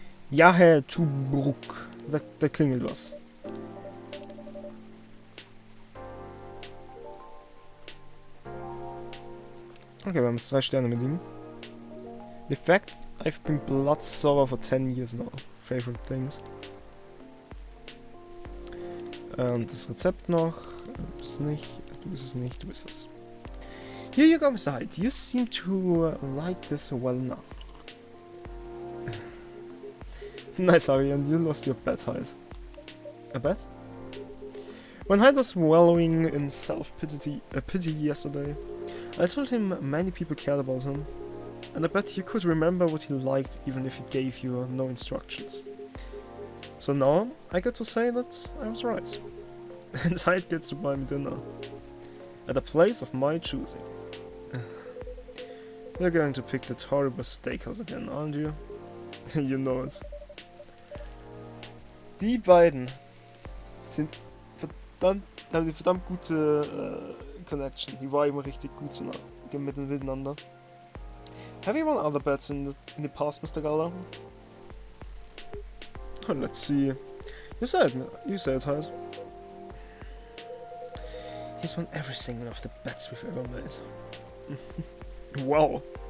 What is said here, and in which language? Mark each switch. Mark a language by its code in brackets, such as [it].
[de] Ja, Herr Tubruk. Da klingelt was. Okay, wir haben jetzt 3 Sterne mit ihm. [en] The fact I've been blood sober for 10 years now. Favorite things. [de] Das Rezept noch. Du bist es nicht. Du bist es nicht. Du bist es. [en] Here you go, Mr. Hyde. You seem to like this well enough. Nice, Harry, and you lost your bet, Hyde. A bet? When Hyde was wallowing in pity yesterday, I told him many people cared about him, and I bet he could remember what he liked even if he gave you no instructions. So now, I get to say that I was right. And Hyde gets to buy me dinner. At a place of my choosing. You're going to pick that horrible steakhouse again, aren't you? You know it. [de] Die beiden sind haben eine verdammt gute Connection. Die viben richtig gut miteinander. [en] Have you won other bets in the past, Mr. Gallo? Oh, let's see. You said, Hyde. He's won every single of the bets we've ever made. Wow.